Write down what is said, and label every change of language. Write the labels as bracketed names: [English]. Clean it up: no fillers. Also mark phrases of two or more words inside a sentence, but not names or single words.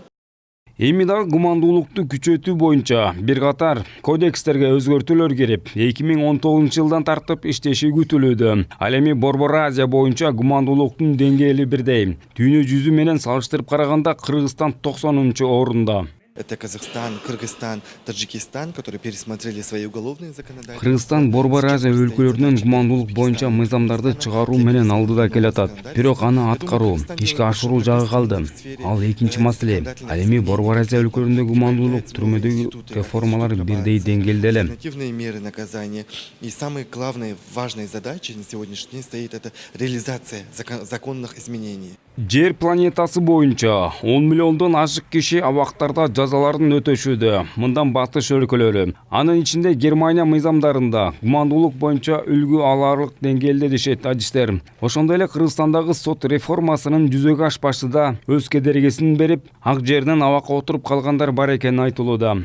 [Kyrgyz] Эми дагы гумандуулукту күчөтүү боюнча бир катар кодекстерге өзгөртүүлөр кирип, 2019 жылдан тартып иштеши күтүлүүдө. Ал эми Борбор Азия боюнча гумандуулуктун деңгээли бирдей. Дүйнө жүзү менен салыштырып караганда Кыргызстан 90-орунда. [Russian] Это Казахстан, Кыргызстан, Таджикистан, которые пересмотрели свои уголовные законодательства. [Kyrgyz] Кыргызстан Борбор Азия өлкөлөрүнүн гумандуулук боюнча мыйзамдарды чыгаруу менен алдыда келатат. Бирок аны аткаруу, ишке ашыруу жагы калды. Ал экинчи маселе. Ал эми Борбор Азия өлкөлөрүндө гумандуулук түрмөдөгү реформалар бирдей деңгээлде эле. [Russian] Альтернативные меры наказания и самые главные, важные задачи на сегодняшний день стоит это реализация законных изменений. [Kyrgyz] Жер планетасы боюнча 10 миллиондон ашык киши абактарда жазаларын өтөшүүдө. Мындан батыш өлкөлөрү. Анын ичинде Германия мыйзамдарында гумандуулук боюнча үлгү аларлык деңгээлде дешет адистер. Ошондой эле Кыргызстандагы сот реформасынын жүзөгө ашпашы да өз кедергисин берип, ак жерден абакка отуруп калгандар бар экени айтылууда.